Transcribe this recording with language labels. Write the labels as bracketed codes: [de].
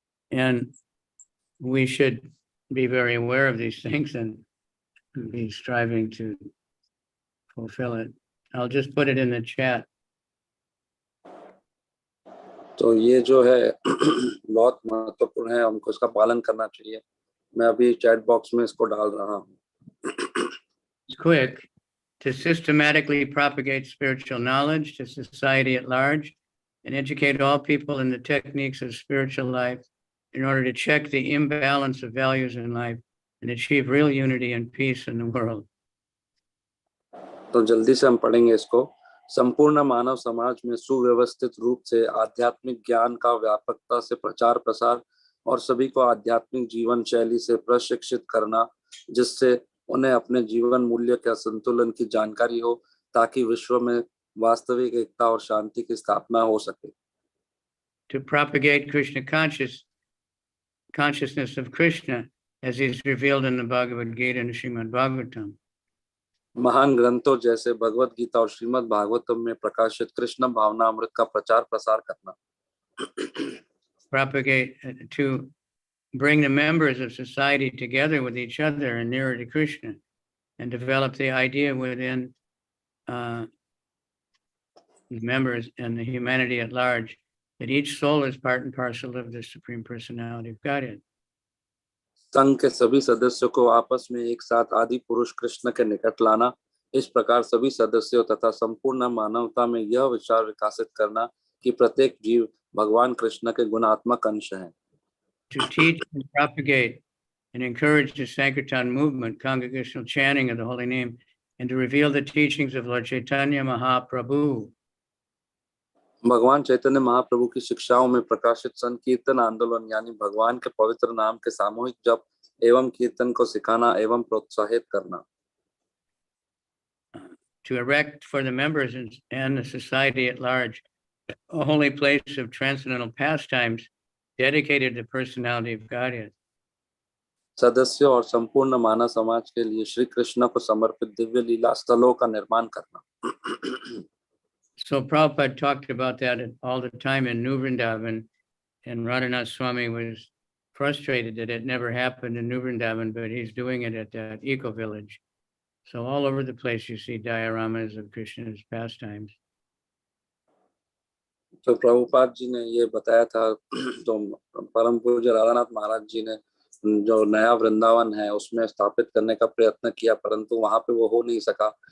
[en] And we should be very aware of these things and be striving to fulfill it. I'll just put it in the chat. [hi] तो ये जो है बहुत महत्वपूर्ण है, हमको इसका पालन करना चाहिए. मैं अभी चैट बॉक्स में इसको डाल रहा हूँ. [en] It's quick. To systematically propagate spiritual knowledge to society at large and educate all people in the techniques of spiritual life in order to check the imbalance of values in life and achieve real unity and peace in the world. [hi] तो जल्दी से हम पढ़ेंगे इसको. संपूर्ण मानव समाज में सुव्यवस्थित रूप से आध्यात्मिक ज्ञान का व्यापकता से प्रचार प्रसार और सभी को आध्यात्मिक जीवन शैली से प्रशिक्षित करना, जिससे उन्हें अपने जीवन मूल्य के संतुलन की जानकारी हो, ताकि विश्व में वास्तविक एकता और शांति की स्थापना हो सके. [en] To propagate Krishna consciousness of Krishna as is revealed in the Bhagavad Gita and Srimad Bhagavatam. [hi] महान ग्रंथों जैसे भगवत गीता और श्रीमद् भागवतम में प्रकाशित कृष्ण भावना अमृत का प्रचार प्रसार करना. [en] Propagate to bring the members of society together with each other and nearer to Krishna, and develop the idea within the members and the humanity at large that each soul is part and parcel of the Supreme Personality of Godhead. [hi] संघ के सभी सदस्यों को आपस में एक साथ आदि पुरुष कृष्ण के निकट लाना, इस प्रकार सभी सदस्यों तथा संपूर्ण मानवता में यह विचार विकसित करना कि प्रत्येक जीव भगवान कृष्ण के गुणात्मक अंश हैं. [en] To teach and propagate and encourage the Sankirtan movement, congregational chanting of the holy name, and to reveal the teachings of Lord Chaitanya Mahaprabhu. [hi] भगवान चैतन्य महाप्रभु की शिक्षाओं में प्रकाशित संकीर्तन आंदोलन यानी भगवान के पवित्र नाम के सामूहिक जप एवं कीर्तन को सिखाना एवं प्रोत्साहित करना. [en] To erect for the members and the society at large a holy place of transcendental pastimes dedicated to the personality of Godhead. [hi] सदस्यों और संपूर्ण मानव समाज के लिए श्री कृष्ण को समर्पित दिव्य लीला स्थलों का निर्माण करना. [en] So Prabhupada talked about that all the time in New Vrindavan, and Radhanath Swami was frustrated that it never happened in New Vrindavan, but he's doing it at that eco village. So all over the place you see dioramas of Krishna's pastimes. [hi] तो प्रभुपाद जी ने ये बताया था, तो परम पूज्य राधानाथ महाराज जी ने जो नया वृंदावन है उसमें स्थापित करने का प्रयत्न किया, परंतु वहां पे वो हो नहीं सका.